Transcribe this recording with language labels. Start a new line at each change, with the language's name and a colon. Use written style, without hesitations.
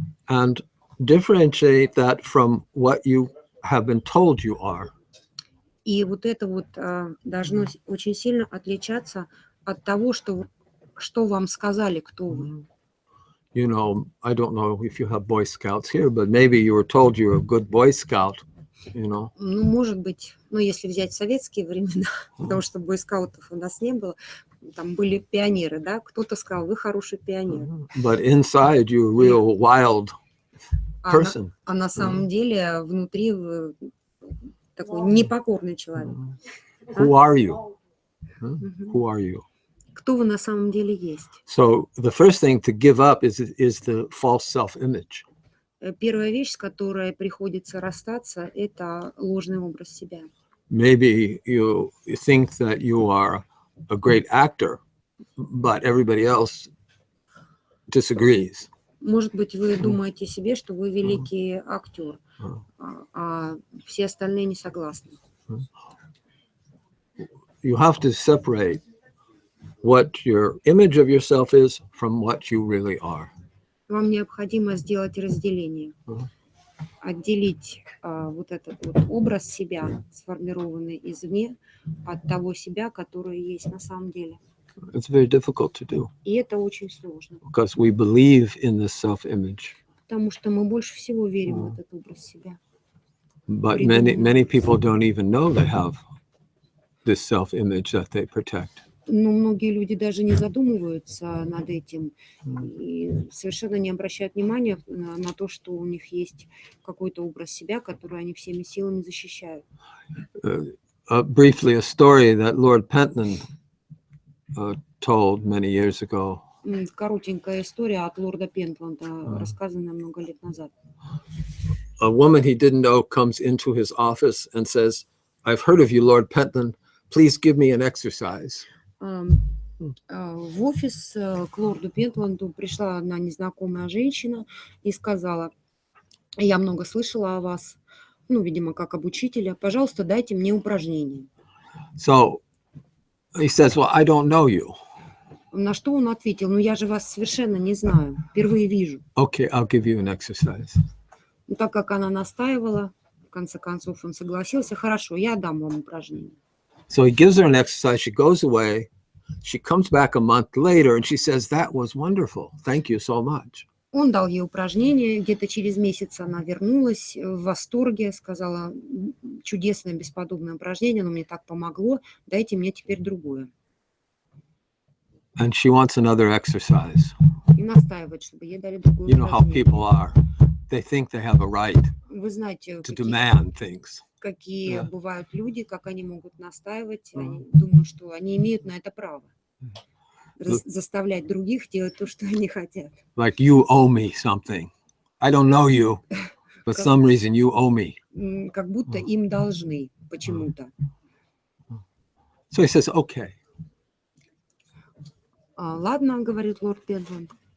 English: And differentiate that from what you have been told you are.
Russian: И вот это вот должно очень сильно отличаться от того, что вам сказали, кто вы.
English: You know, I don't know if you have Boy Scouts here, but maybe you were told you're a good Boy Scout, you know.
Russian: Ну, может быть, если взять советские времена, потому что бойскаутов у нас не было, там были пионеры, да, кто-то сказал, вы хороший пионер.
English: But inside you're a real wild person.
Russian: А на самом деле внутри вы такой непокорный человек.
English: Who are you? Who are you?
Russian: Кто вы на самом деле есть?
English: So the first thing to give up is the false self-image.
Russian: Первая вещь, с которой приходится расстаться, это ложный образ себя.
English: Maybe you think that you are a great actor, but everybody else disagrees.
Russian: Может быть, вы думаете себе, что вы великий актер, а все остальные не согласны.
English: You have to separate what your image of yourself is from what you really are.
Russian: Вам необходимо сделать разделение, отделить вот этот вот образ себя, сформированный извне, от того себя, который есть на самом деле.
English: It's very difficult to do.
Russian: И это очень сложно.
English: Because we believe in this self-image.
Russian: Потому что мы больше всего верим в этот образ себя.
English: But many people don't even know they have this self-image that they protect.
Russian: Но многие люди даже не задумываются над этим и совершенно не обращают внимания на то, что у них есть какой-то образ себя, который они всеми силами защищают.
English: Briefly, a story that Lord Pentland told many years ago.
Russian: Коротенькая история от лорда Пентланда, рассказанная много лет назад.
English: A woman he didn't know comes into his office and says, "I've heard of you, Lord Pentland. Please give me an exercise."
Russian: В офис к лорду Пентланду пришла одна незнакомая женщина и сказала, я много слышала о вас, видимо, как об учителе, пожалуйста, дайте мне упражнение.
English: So he says, well, I don't know you.
Russian: На что он ответил, я же вас совершенно не знаю, впервые вижу.
English: Okay, I'll give you an exercise.
Russian: Так как она настаивала, в конце концов он согласился, хорошо, я дам вам упражнение.
English: So he gives her an exercise, she goes away, she comes back a month later and she says, that was wonderful, thank you so much.
Russian: Он дал ей упражнение, где-то через месяц она вернулась в восторге, сказала, чудесное, бесподобное упражнение, оно мне так помогло, дайте мне теперь другое.
English: And she wants another exercise.
Russian: И настаивает, чтобы ей дали другое
English: You know how
Russian: упражнение.
English: people are. They think they have a right
Russian: Вы знаете,
English: to demand things.
Russian: какие бывают люди, как они могут настаивать, они думают, что они имеют на это право. Заставлять других делать то, что они хотят.
English: Like you owe me something. I don't know you, but some reason you owe me.
Russian: Как будто им должны почему-то.
English: So he says, okay.
Russian: Ладно, говорит лорд Пентланд.